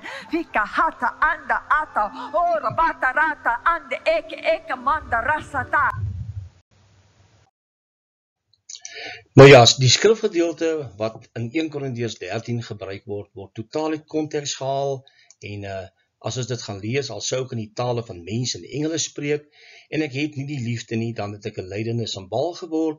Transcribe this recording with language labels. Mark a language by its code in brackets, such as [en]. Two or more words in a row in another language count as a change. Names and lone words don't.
[af] Vika hata anda ata ora bata rata ande eke manda rasata. Nou ja, die skrifgedeelte wat in 1 Korintiërs 13 gebruik word totaal uit konteks gehaal en as ons dit gaan lees, al sou ek in die tale van mense en engele spreek en ek het nie die liefde nie, dan het ek 'n lydende sambaal geword.